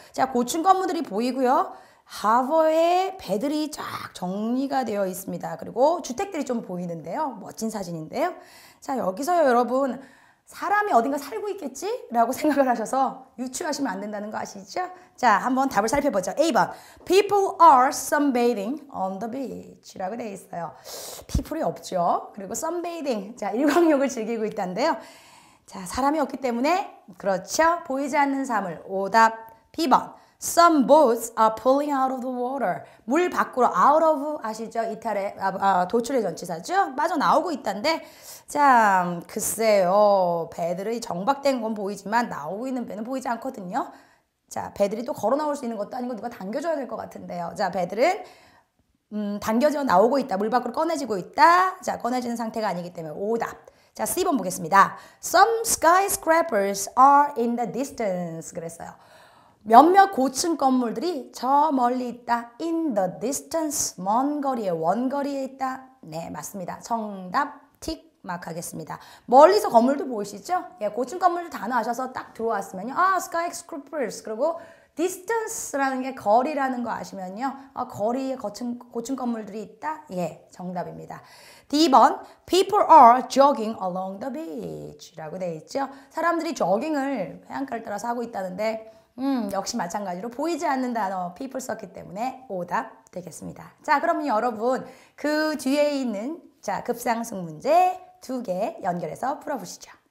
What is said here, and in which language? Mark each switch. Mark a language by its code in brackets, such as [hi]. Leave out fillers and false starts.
[ko] 자, 고층 건물들이 보이고요. 하버에 배들이 쫙 정리가 되어 있습니다. 그리고 주택들이 좀 보이는데요. 멋진 사진인데요. 자, 여기서요, 여러분. 사람이 어딘가 살고 있겠지? 라고 생각을 하셔서 유추하시면 안 된다는 거 아시죠? 자, 한번 답을 살펴보죠. [en] A번 People are sunbathing on the beach [ko] 라고 되어 있어요. people이 없죠. 그리고 sunbathing, 자, 일광욕을 즐기고 있다는데요. 자, 사람이 없기 때문에 그렇죠. 보이지 않는 사물. 오답 [en] B번 Some boats are pulling out of the water. [ko] 물 밖으로 out of 아시죠? 이탈의 도출의 전치사죠? 빠져나오고 있다는데 자, 글쎄요. 배들이 정박된 건 보이지만 나오고 있는 배는 보이지 않거든요. 자, 배들이 또 걸어 나올 수 있는 것도 아니고 누가 당겨줘야 될 것 같은데요. 자, 배들은 당겨져 나오고 있다. 물 밖으로 꺼내지고 있다. 자, 꺼내지는 상태가 아니기 때문에 오답. 자, C번 보겠습니다. [en] Some skyscrapers are in the distance. [ko] 그랬어요. 몇몇 고층 건물들이 저 멀리 있다. [en] In the distance. [ko] 먼 거리에, 원거리에 있다. 네, 맞습니다. 정답 틱 마크하겠습니다. 멀리서 건물도 보이시죠? 예, 고층 건물들 단어 아셔서 딱 들어왔으면요. [en] skyscrapers. [ko] 그리고 distance라는 게 거리라는 거 아시면요. 거리에 고층 건물들이 있다? 예, 정답입니다. [en] D번 People are jogging along the beach [ko] 라고 되어 있죠. 사람들이 조깅을 해안가를 따라서 하고 있다는데 역시 마찬가지로 보이지 않는 단어 people 썼기 때문에 오답 되겠습니다. 자, 그러면 여러분 그 뒤에 있는 자, 급상승 문제 2개 연결해서 풀어보시죠.